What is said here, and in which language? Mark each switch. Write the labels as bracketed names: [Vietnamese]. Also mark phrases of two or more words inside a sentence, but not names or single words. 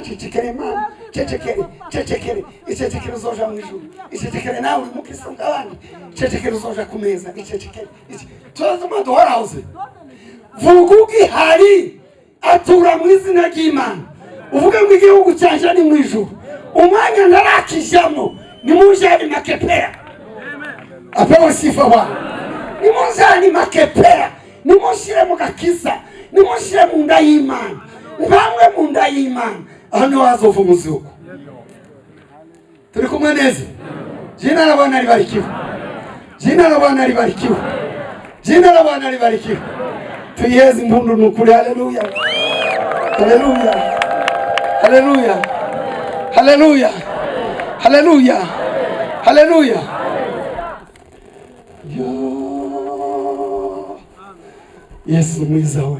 [Rundi] cecekere mana cecekere icecekere uzoja mu ijuru icecekere nawe uri mukristo ngabandi cecekere uzoja ku meza icecekere tuzuma duhorahoze vuga ugihari atura mu izina ry'Imana uvuge ngo igihugu cyanje ni mu ijuru umwanya narakijamo ni mujani Makepera. Apewe sifa Bwana. Ni mujani Makepera ni mushire mu gakiza ni mushire mu nda y'Imana nkamwe mu nda y'Imana hano hazova umuzuko. Turi kumwe neza. [Swahili] Jina la Bwana libarikiwe. Jina la Bwana libarikiwe. Jina la Bwana libarikiwe. [Rundi] Tuyeze impundu nukuri. Haleluya. Haleluya. Haleluya. Haleluya. Haleluya. Haleluya. Yesu mwiza we.